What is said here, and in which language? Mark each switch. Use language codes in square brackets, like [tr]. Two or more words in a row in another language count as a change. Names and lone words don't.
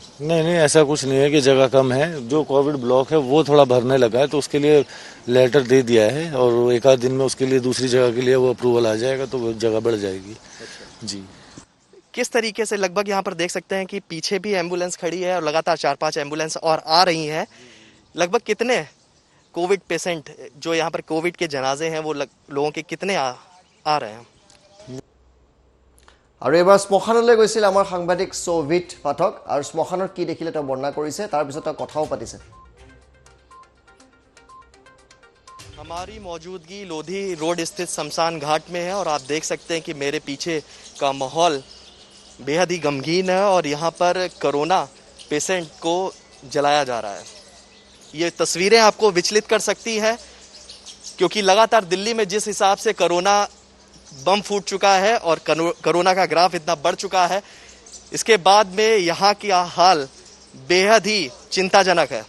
[hi] नहीं, ऐसा कुछ नहीं है कि जगह कम है। जो [en] covid block [hi] है वो थोड़ा भरने लगा है, तो उसके लिए लेटर दे दिया है और एक आध दिन में उसके लिए दूसरी जगह के लिए वो अप्रूवल आ जाएगा, तो वो जगह बढ़ जाएगी। जी, किस तरीके से लगभग यहाँ पर देख सकते हैं कि पीछे भी एम्बुलेंस खड़ी है और लगातार 4-5 एम्बुलेंस और आ रही हैं। लगभग कितने [en] covid patient [hi] जो यहाँ पर कोविड के जनाजे हैं वो लोगों के कितने आ रहे हैं? [as] আৰু এবাৰ শ্মশানলৈ গৈছিল আমাৰ সাংবাদিক সৌভিত পাঠক, আৰু শ্মশানত কি দেখিলে তেওঁ বৰ্ণনা কৰিছে, তাৰপিছত তেওঁ কথাও পাতিছে। [hi] हमारी मौजूदगी लोधी रोड स्थित शमशान घाट में है और आप देख सकते हैं कि मेरे पीछे का माहौल बेहद ही गमगीन है और यहाँ पर [en] corona patient [hi] को जलाया जा रहा है। ये तस्वीरें आपको विचलित कर सकती हैं, क्योंकि लगातार दिल्ली में जिस हिसाब से [en] corona bomb [hi] फूट चुका है और कोरोना का ग्राफ इतना बढ़ चुका है, इसके बाद में यहाँ का हाल बेहद ही चिंताजनक है।